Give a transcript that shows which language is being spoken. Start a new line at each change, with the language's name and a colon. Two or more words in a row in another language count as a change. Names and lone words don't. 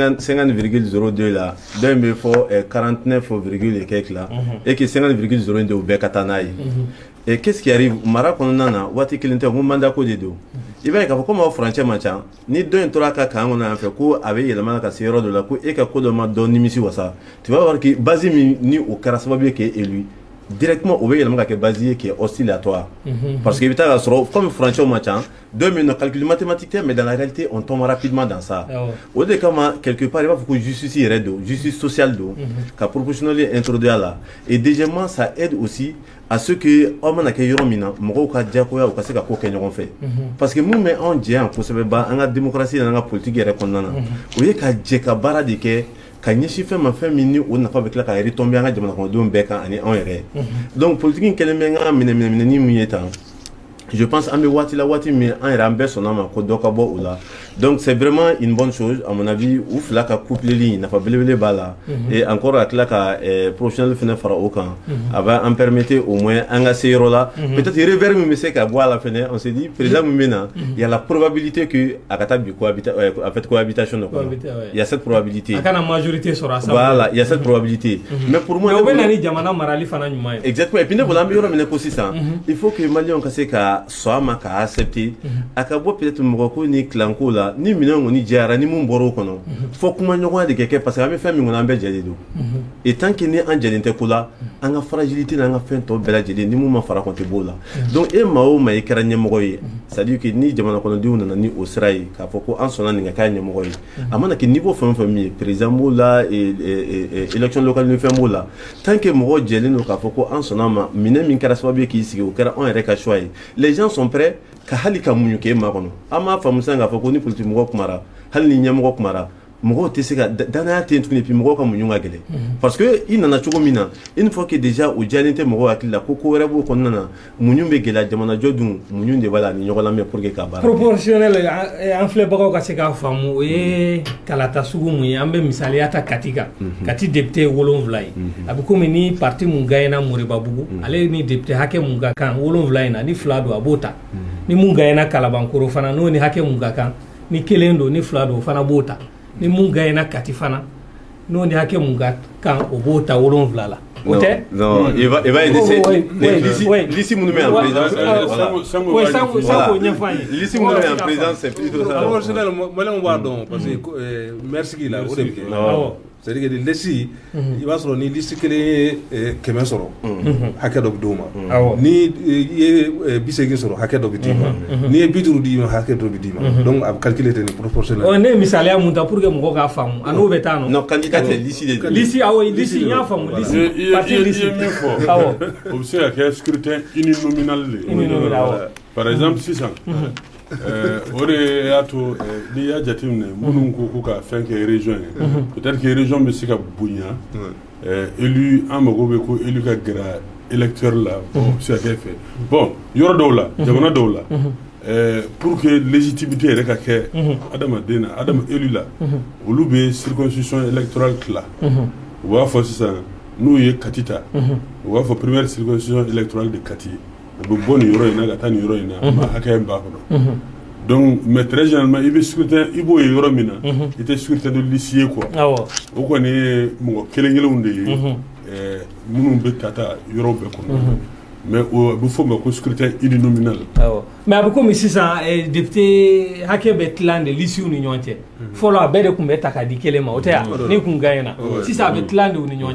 Bambara: 50,02 la dɔ in bɛ fɔ 49,
French: quelques la et que
Bambara: 50,02 de o bɛɛ ka taa n'a ye
French: et qu'est-ce qui arrive
Bambara: mara kɔnɔna na waati kelen tɛ ko mandat ko de don i b'a ye k'a fɔ komi aw furancɛ man ca ni dɔ in tora a ka kan kɔnɔ yan fɛ ko a bɛ yɛlɛma ka se yɔrɔ dɔ la ko e ka ko dɔ ma dɔ nimisi wasa
French: tu vas voir que
Bambara: base min ni o kɛra sababu ye k'e
French: élu directement
Bambara: o bɛ yɛlɛma ka kɛ base ye qui
French: est hostile à toi parce que
Bambara: i bɛ taa ka sɔrɔ comme furancɛw man ca dɔ min na
French: calcul mathématique
Bambara: tɛ
French: mais dans la réalité on tombe rapidement dans ça
Bambara: o de kama
French: quelque part
Bambara: i b'a fɔ ko justice yɛrɛ don
French: justice sociale
Bambara: don ka
French: proportionnalité introduire
Bambara: a la
French: et deuxièmement ça aide aussi à ce que
Bambara: aw mana kɛ yɔrɔ min na mɔgɔw ka diyagoya u ka se ka ko kɛ ɲɔgɔn fɛ
French: parce que
Bambara: mun bɛ anw jɛ yan kosɛbɛ ba an ka démocratie n'an ka politique yɛrɛ kɔnɔna na o ye ka jɛ ka baara de kɛ ka ɲɛsin fɛn ma fɛn min ni o nafa bɛ tila ka retomber an ka jamana kɔnɔdenw bɛɛ kan ani anw yɛrɛ
French: donc politique
Bambara: in kɛlen bɛ n ka minɛminɛni mun ye tan
French: je pense
Bambara: an bɛ waati la waati min an yɛrɛ an bɛɛ sɔnna ma ko dɔ ka bɔ o la
French: donc c'est vraiment une bonne chose à mon avis
Bambara: u fila ka coupleli nafa belebele b'a la
French: et encore
Bambara: a tila ka professionnel fɛnɛ fara o kan a
French: va en permettre au moins
Bambara: an ka se yɔrɔ la
French: peut-être revers
Bambara: min bɛ se ka bɔ a la fɛnɛ
French: on se dit président
Bambara: min bɛ na
French: il y a la probabilité que
Bambara: a ka taa bi cohabitation de kɔnɔ
French: il y a cette probabilité
Bambara: a kana majorité sɔrɔ
French: assemblée voilà il y a cette probabilité mais pour moi
Bambara: o bɛ na ni jamana marali fana ɲuman ye
French: exactement et puis
Bambara: ne bolo an bɛ yɔrɔ min na ko sisan
French: il faut que
Bambara: maliyɛnw ka se ka sɔn a ma ka accepter a ka bɔ peut-être mɔgɔ ko ni kilanko la la ni minɛn kɔni jɛyara ni mun bɔra o kɔnɔ fɔ kuma ɲɔgɔnya de kɛ kɛ
French: parce que
Bambara: an bɛ fɛn min kɔnɔ an bɛɛ jɛlen don
French: et tant que
Bambara: ni an jɛlen tɛ ko la an ka fragilité n'an ka fɛn tɔ bɛɛ lajɛlen ni mun ma fara kɔni tɛ b'o la donc e maa o maa i kɛra ɲɛmɔgɔ ye
French: c'est à dire que
Bambara: ni jamana kɔnɔdenw nana ni o sira ye k'a fɔ ko an sɔnna nin ka k'a ɲɛmɔgɔ ye a mana kɛ niveau fɛn o fɛn min ye président b'o la
French: élection locale
Bambara: ni fɛn b'o la
French: tant que
Bambara: mɔgɔ jɛlen don k'a fɔ ko an sɔnna ma minɛn min kɛra sababu ye k'i sigi o kɛra anw yɛrɛ ka choix ye
French: les gens sont prêts
Bambara: ka hali ka muɲu k'e ma kɔnɔ an m'a faamu sisan k'a fɔ ko ni politique mɔgɔ kumara hali ni ɲɛmɔgɔ kumara mɔgɔw tɛ se ka danaya tɛ yen tuguni puis mɔgɔw ka muɲu ka gɛlɛn
French: parce que
Bambara: i nana cogo min na
French: une fois que déjà
Bambara: o diyalen tɛ mɔgɔw hakili la ko ko wɛrɛ b'o kɔnɔna na muɲu bɛ gɛlɛya jamanajɔ dun muɲu de b'a la ni ɲɔgɔn lamɛn
French: pour que
Bambara: ka baara proportionnel an filɛbagaw ka se k'a faamu o ye kalata sugu mun ye an bɛ misaliya ta Kati kan Kati député 7 ye a bɛ komi ni parti mun gagnera Moribabugu ale ni député hakɛ mun ka kan 7 in na ni 2 don a b'o ta ni mun gagnera Kalabankoro fana n'o ni hakɛ mun ka kan ni 1 don ni 2 don o fana b'o ta ni mun gagnera Kati fana n'o ni hakɛ mun ka kan o b'o ta 7 la o tɛ
French: non il va
Bambara: lisi minnu bɛ
French: en présidence
Bambara: sanko ɲɛfɔ an ye lisi minnu bɛ
French: en présidence c'est plutôt ça
Bambara: proportionnel malien b'a dɔn
French: parce que merci
Bambara: la o de bɛ kɛ
French: c'est-à-dire que
Bambara: lisi i b'a sɔrɔ ni lisi kelen ye 100 sɔrɔ hakɛ dɔ bɛ d'o ma ni i ye 80 sɔrɔ hakɛ dɔ bɛ d'i ma ni ye 50 d'i ma hakɛ dɔ bɛ d'i ma donc a bɛ calculer ten ni proportionnel ne ye misaliya mun ta
French: pour que
Bambara: mɔgɔw k'a faamu a n'o bɛ taa nɔ non candidat tɛ lisi de lisi awɔ lisi n y'a faamu lisi parti lisi i ye min fɔ o bɛ se ka kɛ
French: scrutin uninominal
Bambara: de
French: par exemple
Bambara: sisan o de y'a to n'i y'a jateminɛ minnu ko ko ka fɛn kɛ région ye
French: peut-être que région
Bambara: bɛ se ka bonya élu an mago bɛ ko élu ka gɛrɛ électeur la o bɛ se ka kɛ fɛ bon yɔrɔ dɔw la jamana dɔw la
French: pour que légitimité
Bambara: yɛrɛ ka kɛ adamaden na élu la olu bɛ
French: circonscription électorale
Bambara: tila u b'a fɔ sisan n'u ye Kati ta u b'a fɔ
French: première circonscription électorale de Kati
Bambara: o bɛ bɔ nin yɔrɔ in na ka taa nin yɔrɔ in na ma hakɛ in b'a kɔnɔ
French: donc mais très généralement
Bambara: i bɛ scrutin i b'o ye yɔrɔ min na i tɛ
French: scrutin de liste
Bambara: ye quoi o kɔni ye mɔgɔ kelen-kelenw de ye minnu bɛ ta yɔrɔ bɛɛ kɔnɔ mais o bɛ fɔ o ma ko
French: scrutin uninominal
Bambara: mais a bɛ komi sisan député hakɛ bɛ tilan de lisiw ni ɲɔgɔn cɛ fɔlɔ a bɛɛ de tun bɛ ta ka di kelen ma o tɛ yan ni kun gagnera sisan a bɛ tilan de u ni ɲɔgɔn